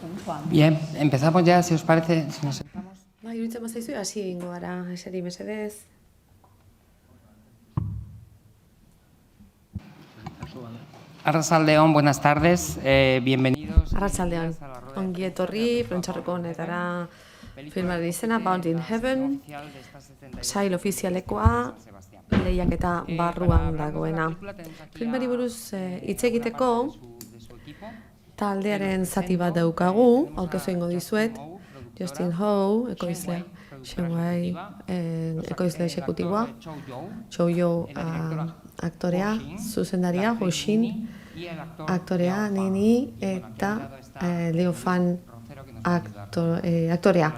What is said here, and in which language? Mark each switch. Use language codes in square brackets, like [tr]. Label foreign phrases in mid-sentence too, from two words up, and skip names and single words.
[es] Bien, empezamos ya, si os parece, si nos sentamos. [eu] Iruditzen bazaizu, hasi egingo gara, eseri mesedez. Arratsaldeon, [es] buenas tardes, bienvenidos. [eu] Arratsaldeon, ongi etorri, prentxarreko honetara filmaren izena, Bound in Heaven, sail ofizialekoa, lehiaketa barruan dagoena. Filmari buruz hitz egiteko, taldearen zati bat daukagu, aurkezu egingo dizuet, Justin Howe, ekoizle, Shenwei, ekoizle exekutiboa, Chou You aktorea, zuzendaria, Hoshin aktorea, Nini, eta Liu Fan aktorea.